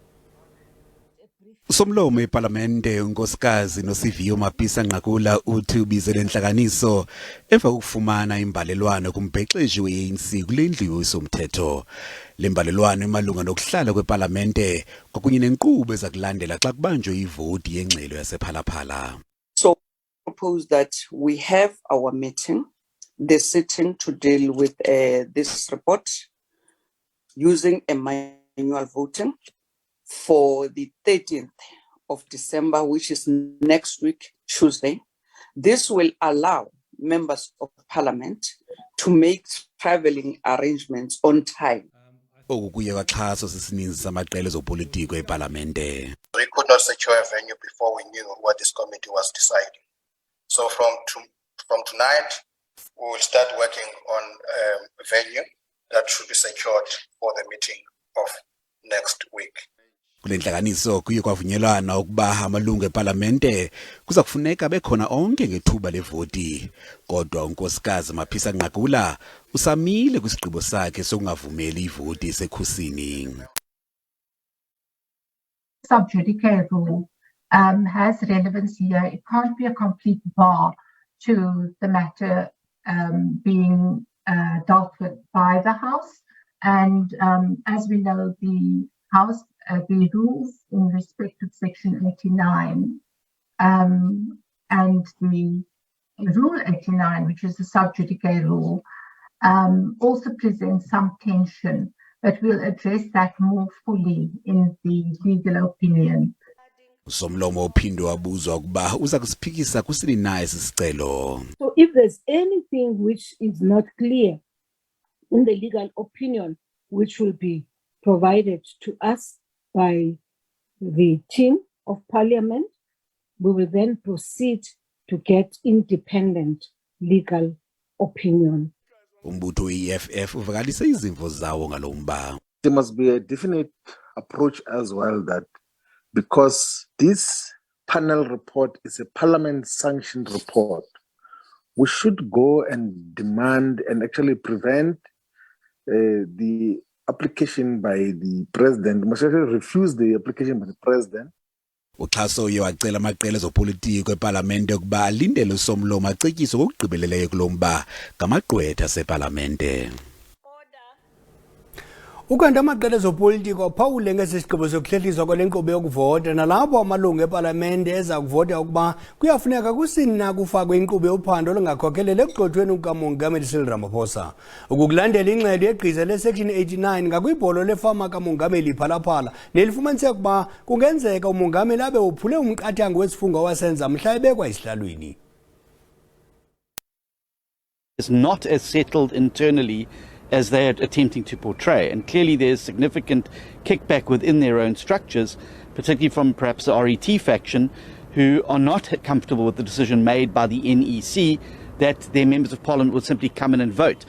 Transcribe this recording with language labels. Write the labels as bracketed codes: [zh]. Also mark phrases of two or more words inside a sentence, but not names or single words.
[xh] Somlomo ePalamente unkosikazi noSiviyo Mapisa-Nqakula uthi ubizele inhlakaniso emva kokufumana imbalelwano kumbhexeshi we-ANC kule ndlu yesomthetho. Le mbalelwano emalunga nokuhlala kwePalamente kwakunye nenkqubo ezakulandela xa kubanjwe ivoti yengxelo yasePhalaphala. [en] So propose that we have our meeting, the sitting to deal with this report using a manual voting for the 13th of December, which is next week, Tuesday. This will allow members of parliament to make traveling arrangements on time. [xh] Okukuye kwaxhaso sisininzi samaqela ezopolitiko ePalamente. [en] We could not secure a venue before we knew what this committee was deciding. So from tonight, we will start working on a venue that should be secured for the meeting of next week. [xh] Kule nhlanganiso kuye kwavunyelwana ukuba amalungu ePalamente kuza kufuneka bekhona onke ngethuba levoti. Kodwa unkosikazi Mapisa-Nqakula usamile kwisigqibo sakhe sokungavumeli ivoti esekhusini. [en] Sub-judice rule has relevance here. It can't be a complete bar to the matter being dealt with by the House. And as we know, the House, the rules in respect of Section 89 and the Rule 89, which is the sub-judice rule, also presents some tension, but we'll address that more fully in the legal opinion. [xh] Somlomo uphinde wabuzwa ukuba uza kusiphikisa kusini na esi sicelo. [en] So if there's anything which is not clear in the legal opinion, which will be provided to us by the team of Parliament, we will then proceed to get independent legal opinion. [xh] Umbutho EFF uvakalise izimvo zawo ngalomba. [en] There must be a definite approach as well that because this panel report is a parliament-sanctioned report, we should go and demand and actually prevent the application by the president, must actually refuse the application by the president. [xh] Uxhaso uye wacela amaqela ezopolitiko ePalamente ukuba alindele uSomlomo acetyiso kokugqibeleleyo kulomba ngamagqwetha sePalamente. Ukanti amaqela ezopolitiko aphawule ngesisigqibo sokuhlehliswa kwale nkqubo yokuvota nalapho amalungu ePalamente eza kuvota ukuba kuyafuneka kusini na kufakwe inkqubo yophando olungakhokhelele ekugxothweni kukamongameli Cyril Ramaphosa. Ukukulandela ingxelo yegqiza lesection 89 ngakwibholo lefama kamongameli iPhalaphala nelifumaniseka ukuba kungenzeka umongameli abe uphule umqathango wesifungo wasenza mhla ebekwa isihlalweni. [en] It's not as settled internally as they are attempting to portray. And clearly there's significant kickback within their own structures, particularly from perhaps the RET faction, who are not comfortable with the decision made by the NEC that their members of parliament would simply come in and vote.